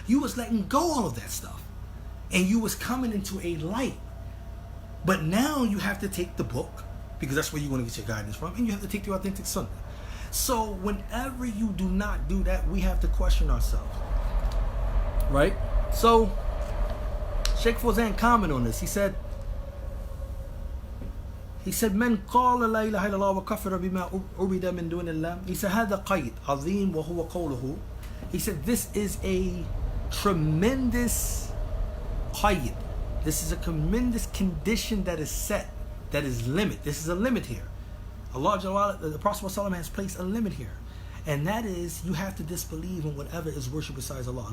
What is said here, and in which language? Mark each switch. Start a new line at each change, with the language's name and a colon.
English: You was letting go all of that stuff. And you was coming into a light. But now you have to take the book, because that's where you're going to get your guidance from, and you have to take the authentic sunnah. So whenever you do not do that, we have to question ourselves, right? So Sheikh Fawzan comment on this. He said,
Arabic: "من قال لا إله إلا الله وكفر بما عبد من دون الله."
English: He said,
Arabic: "هذا قيد عظيم وهو قوله."
English: He said, this is a tremendous qayd. This is a tremendous condition that is set, that is limit. This is a limit here. Allah Jalla, the Prophet ﷺ has placed a limit here, and that is you have to disbelieve in whatever is worshipped besides Allah.